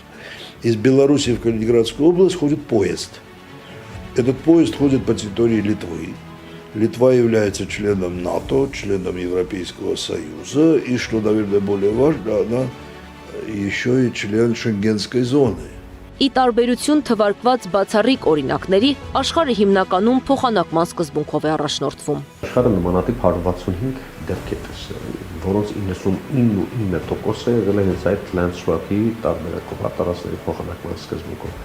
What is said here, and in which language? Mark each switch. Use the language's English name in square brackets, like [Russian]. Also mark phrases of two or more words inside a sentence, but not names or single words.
[Russian] Из Белоруссии в Калининградскую область ходит поезд. Этот поезд ходит по территории Литвы. Литва является членом НАТО, членом Европейского Союза, и, что, наверное, более важно, она еще и член Шенгенской зоны. [Armenian] Ի տարբերություն թվարկված բացառիկ օրինակների, աշխարհը հիմնականում փոխանակման սկզբունքով է առաջնորդվում։ Աշխարհը նմանատիպ 165 դեպք է տեսել, որոնց 99%-ը եղել է հենց այդ [English] land swap- [Armenian] ի տարբերակով արտարացների փոխանակման սկզբունքով։